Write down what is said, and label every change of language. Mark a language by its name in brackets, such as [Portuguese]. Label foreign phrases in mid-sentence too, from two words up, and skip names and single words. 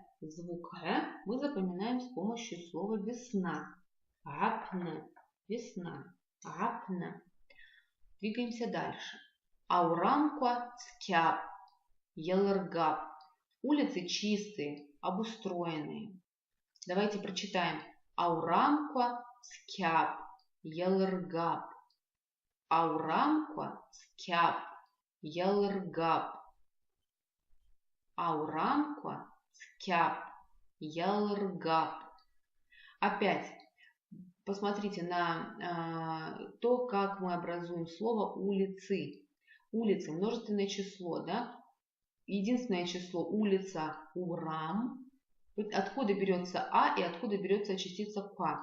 [Russian] Звук Г мы запоминаем с помощью слова весна. [Abaza] Гапна. Весна. Гапна. [Russian] Двигаемся дальше. [Abaza] Аурамква скяб. Ялыргап. [Russian] Улицы чистые, обустроенные. Давайте прочитаем. [Abaza] Аурамква скяб. Ялыргап. Аурамква скяб. Ялыргап. Аурамква скяб. Ялыргап. [Russian] Опять посмотрите на то, как мы образуем слово улицы. Улицы, множественное число, да? Единственное число улица урам. Откуда берется А и откуда берется частица Ка?